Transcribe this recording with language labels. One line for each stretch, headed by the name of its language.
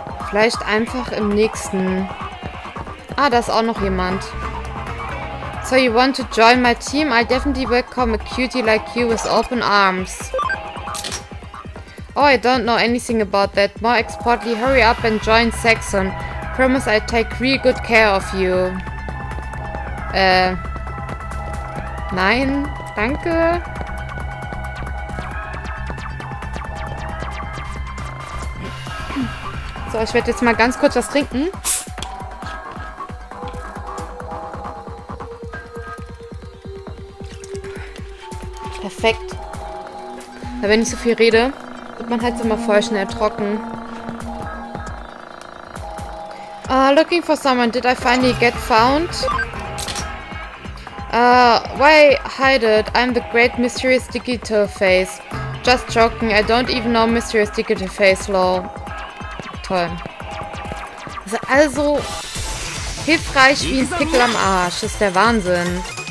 German: Vielleicht einfach im nächsten. Ah, da ist auch noch jemand.
English: So you want to join my team? I definitely welcome a cutie like you with open arms. Oh, I don't know anything about that. More expertly, hurry up and join Saxon. Promise I'll take real good care of you.
German: Nein, danke. So, ich werde jetzt mal ganz kurz was trinken. Perfekt. Weil wenn ich so viel rede, wird man halt immer voll schnell trocken.
English: Looking for someone. Did I finally get found? Why hide it? I'm the great mysterious digital face. Just joking. I don't even know mysterious digital face law.
German: Toll. Also hilfreich wie ein Pickel am Arsch. Das ist der Wahnsinn.